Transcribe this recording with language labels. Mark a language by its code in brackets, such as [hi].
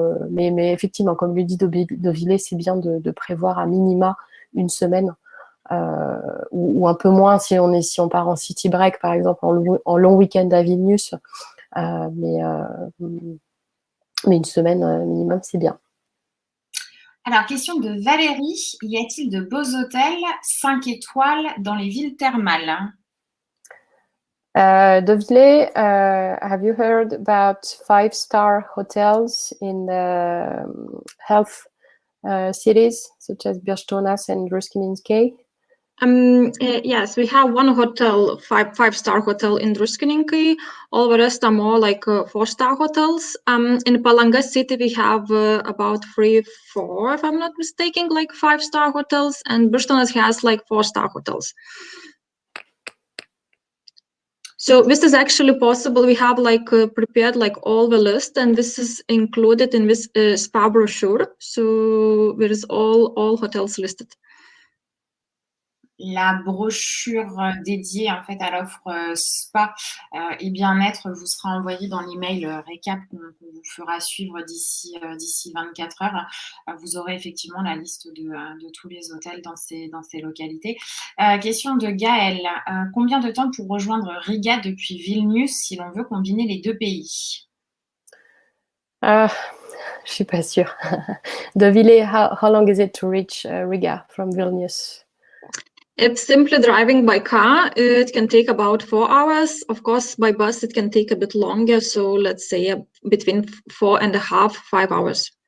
[fr] Mais effectivement, comme le dit Deauvillé, c'est bien de prévoir à minima une semaine ou un peu moins si on part en city break, par exemple, en long week-end à Vilnius. Mais une semaine minimum, c'est bien. Alors, question de Valérie. Y a-t-il de beaux hôtels 5 étoiles dans les villes thermales? [en] Deauvillé, have you heard about 5-star hotels in health cities such as Birchtonas and Druskininkai? Yes, we have one hotel, five-star hotel in Druskininkai. All the rest are more like 4-star hotels. In Palanga city, we have about 3-4, if I'm not mistaken, like 5-star hotels, and Birchtonas has like 4-star hotels. So this is actually possible. We have like prepared like all the list, and this is included in this spa brochure. So there is all hotels listed. [fr] La brochure dédiée en fait à l'offre spa et bien-être vous sera envoyée dans l'email récap qu'on vous fera suivre d'ici 24 heures. Vous aurez effectivement la liste de tous les hôtels dans ces localités. Question de Gaël. Combien de temps pour rejoindre Riga depuis Vilnius si l'on veut combiner les deux pays? Je suis pas sûre. [en] Deauvillé, how long is it to reach Riga from Vilnius? If simply driving by car, it can take about 4 hours. Of course, by bus, it can take a bit longer. So let's say between 4.5-5 hours.